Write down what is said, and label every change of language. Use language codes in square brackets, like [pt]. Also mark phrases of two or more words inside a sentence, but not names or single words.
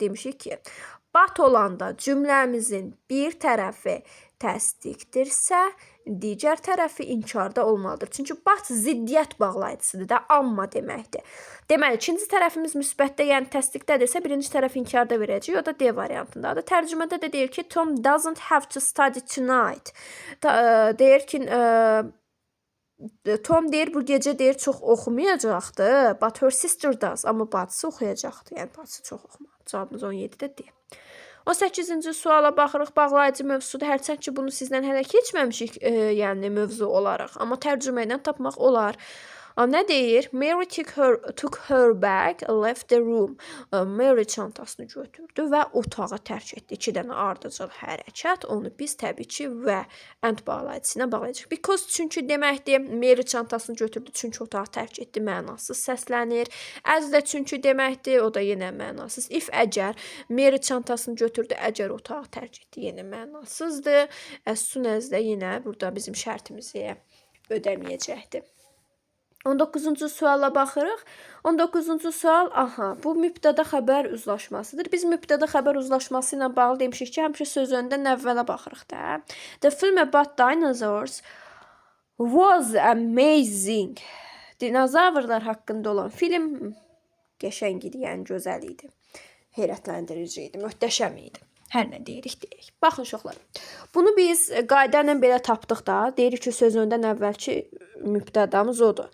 [az] Demişik ki, but olanda cümləmizin bir tərəfi təsdiqdirsə, digər tərəfi inkarda olmalıdır. Çünki but ziddiyyət bağlayıcısıdır da, amma deməkdir. Deməli, ikinci tərəfimiz müsbətdə, yəni təsdiqdədirsə, birinci tərəf inkarda verəcək, o da D variantındadır. Tərcümədə də deyir ki, [en] Tom doesn't have to study tonight. [az] Deyir ki, Tom deyir, bu gecə deyir, çox oxumayacaqdı, [en] but her sister does. [az] Amma bacısı oxuyacaqdı, yəni bacısı çox oxumadı. Cavabımız 17-də D. 18-ci suala baxırıq, bağlayıcı mövzusudur. Hərçənd ki, bunu sizdən hələ keçməmişik, yəni mövzu olaraq. Amma tərcümə ilə tapmaq olar. Nə deyir? [en] Mary took her bag, left the room. [az] Mary çantasını götürdü və otağı tərk etdi. 2 dənə ardıcıl hərəkət. Onu biz təbii ki və and bağlayıcısına bağlayacaq. Because çünki deməkdir. Mary çantasını götürdü çünki otağı tərk etdi mənasız səslənir. As də çünki deməkdir. O da yenə mənasız. If əgər Mary çantasını götürdü, əgər otağı tərk etdi, yenə mənasızdır. [en] As soon as [az] də yenə burada bizim şərtimizi ödəməyəcəkdir. 19-cu suala baxırıq. 19-cu sual, bu mübtəda xəbər uzlaşmasıdır. Biz mübtəda xəbər uzlaşması ilə bağlı demişik ki, həmişə söz öndən əvvələ baxırıq da. [en] The film about dinosaurs was amazing. [az] Dinozavrlar haqqında olan film qəşəng idi, yəni gözəl idi. Heyrətləndirici idi, möhtəşəm idi. Hər nə deyirik, deyirik. Baxın, uşaqlar. Bunu biz qayda ilə belə tapdıq da. Deyirik ki, söz öndən əvvəlki mübtədamız odur.